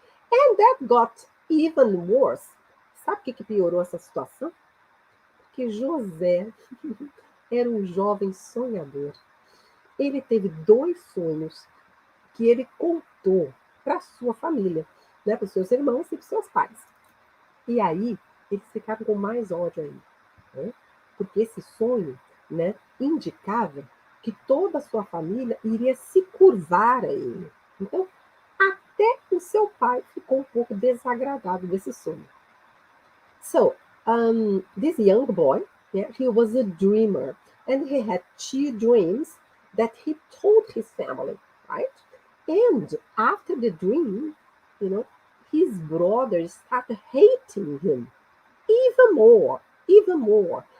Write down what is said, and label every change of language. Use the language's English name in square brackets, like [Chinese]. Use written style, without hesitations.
[English] And that got even worse. [Portuguese] Sabe o que piorou essa situação? Porque José era um jovem sonhador. Ele teve 2 sonhos que ele contou para sua família, né, para os seus irmãos e para os seus pais. E aí, eles ficaram com mais ódio ainda. Né? Porque esse sonho, né, indicava que toda a sua família iria se curvar a ele. Então, até o seu pai ficou um pouco desagradado desse sonho. [English] So, this young boy, he was a dreamer, and he had 2 dreams that he told his family, right? And after the dream, his brothers started hating him even more.